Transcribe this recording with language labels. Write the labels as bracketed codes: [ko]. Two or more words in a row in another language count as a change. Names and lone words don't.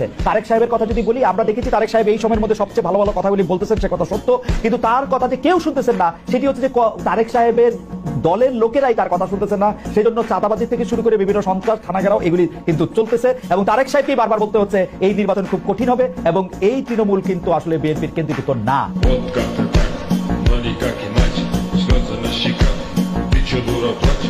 [bn] তারেক সাহেবের কথা যদি বলি, আমরা দেখেছি তারেক সাহেব এই সময়ের মধ্যে সবচেয়ে ভালো ভালো কথাগুলি বলতেছেন, সে কথা সত্য, কিন্তু তার কথা যে কেউ শুনতেছেন না সেটি হচ্ছে যে তারেক সাহেবের দলের লোকেরাই তার কথা শুনতেছেন না। সেই জন্য চাঁদাবাজি থেকে শুরু করে বিভিন্ন সন্ত্রাস থানাঘেরাও এগুলি কিন্তু চলতেছে এবং তারেক সাহেবকে বারবার বলতে হচ্ছে এই নির্বাচন খুব কঠিন হবে এবং এই তৃণমূল কিন্তু আসলে বিএনপির কেন্দ্রীভূত না। [ru] Вот как-то так, но никак иначе. Слезы на щеках, ты чё, дура,